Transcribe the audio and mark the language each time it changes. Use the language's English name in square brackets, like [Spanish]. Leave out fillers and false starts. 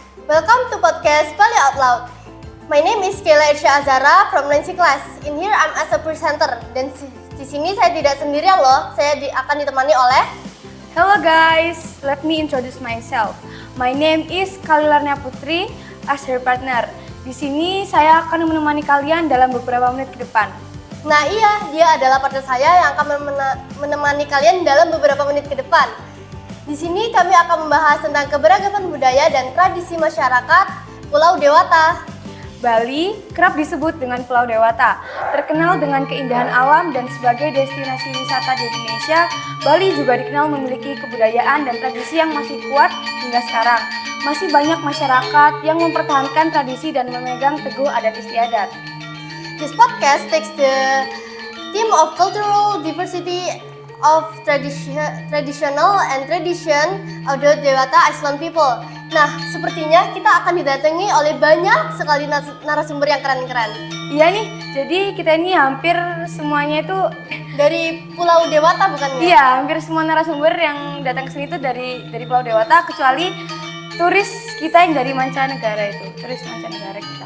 [English] Welcome to podcast Bali Out Loud. My name is Kayla Irsya Azara from 9C class. In here I'm as a presenter. [Indonesian] Dan di sini saya tidak sendirian loh. Saya akan ditemani oleh. [English] Hello guys, let me introduce myself. My name is Kalilarnia Putri as her partner. [Indonesian] Di sini saya akan menemani kalian dalam beberapa menit ke depan. Nah iya, dia adalah partner saya yang akan menemani kalian dalam beberapa menit ke depan. Di sini kami akan membahas tentang keberagaman budaya dan tradisi masyarakat Pulau Dewata. Bali kerap disebut dengan Pulau Dewata, terkenal dengan keindahan alam dan sebagai destinasi wisata di Indonesia. Bali juga dikenal memiliki kebudayaan dan tradisi yang masih kuat hingga sekarang. Masih banyak masyarakat yang mempertahankan tradisi dan memegang teguh adat istiadat. [English] This podcast takes the theme of cultural diversity of traditional and tradition of the Dewata Island people. [Indonesian] Nah, sepertinya kita akan didatangi oleh banyak sekali narasumber yang keren-keren. Iya nih, jadi kita ini hampir semuanya itu dari Pulau Dewata bukan ya? Iya, hampir semua narasumber yang datang ke sini itu dari Pulau Dewata, kecuali turis kita yang dari mancanegara itu, turis mancanegara kita.